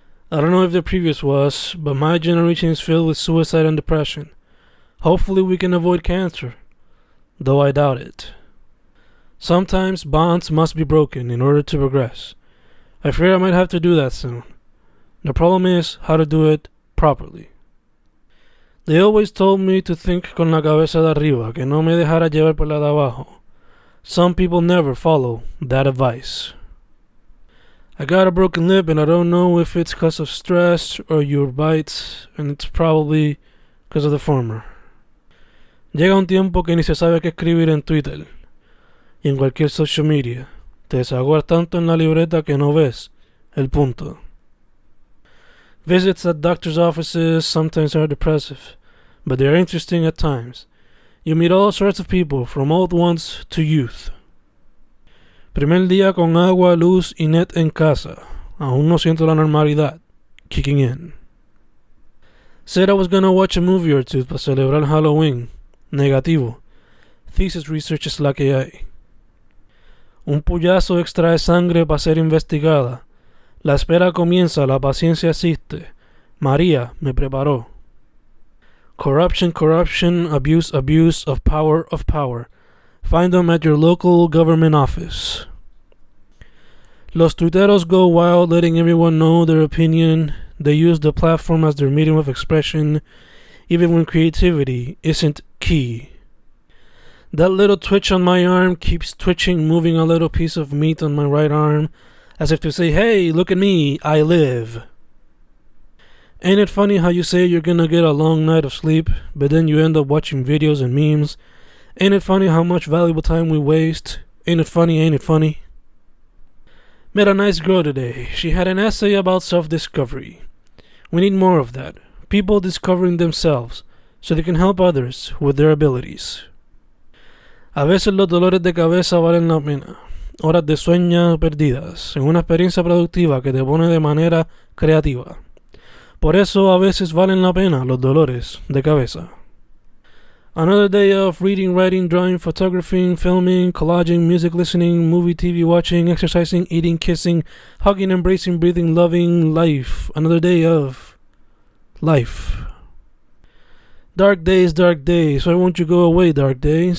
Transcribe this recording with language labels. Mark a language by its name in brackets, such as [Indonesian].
[English] I don't know if the previous was, but my generation is filled with suicide and depression. Hopefully we can avoid cancer, though I doubt it. Sometimes bonds must be broken in order to progress. I fear I might have to do that soon. The problem is how to do it properly. They always told me to think [Spanish] con la cabeza de arriba, que no me dejara llevar por la de abajo. [English] Some people never follow that advice. I got a broken lip and I don't know if it's because of stress or your bites, and it's probably because of the former. [Spanish] Llega un tiempo que ni se sabe qué escribir en Twitter y en cualquier social media. Te desahogas tanto en la libreta que no ves el punto. [English] Visits at doctor's offices sometimes are depressive, but they are interesting at times. You meet all sorts of people, from old ones to youth. [Spanish] Primer día con agua, luz y net en casa. Aún no siento la normalidad [English] kicking in. Said I was gonna watch a movie or two [Spanish] para celebrar Halloween. Negativo. [English] Thesis research [Spanish] es la que hay. Un puyazo extrae sangre para ser investigada. La espera comienza, la paciencia existe. María me preparó. [English] Corruption, corruption, abuse, abuse of power, of power. Find them at your local government office. [Spanish] Los tuiteros [English] go wild, letting everyone know their opinion. They use the platform as their medium of expression, even when creativity isn't key. That little twitch on my arm keeps twitching, moving a little piece of meat on my right arm, as if to say, hey, look at me, I live. Ain't it funny how you say you're gonna get a long night of sleep, but then you end up watching videos and memes? Ain't it funny how much valuable time we waste? Ain't it funny, ain't it funny? Met a nice girl today. She had an essay about self-discovery. We need more of that. People discovering themselves so they can help others with their abilities. [Spanish] A veces los dolores de cabeza valen la pena. Horas de sueño perdidas en una experiencia productiva que te pone de manera creativa. Por eso a veces valen la pena los dolores de cabeza. [English] Another day of reading, writing, drawing, photographing, filming, collaging, music listening, movie, TV watching, exercising, eating, kissing, hugging, embracing, breathing, loving, life. Another day of life. Dark days, why won't you go away, dark days?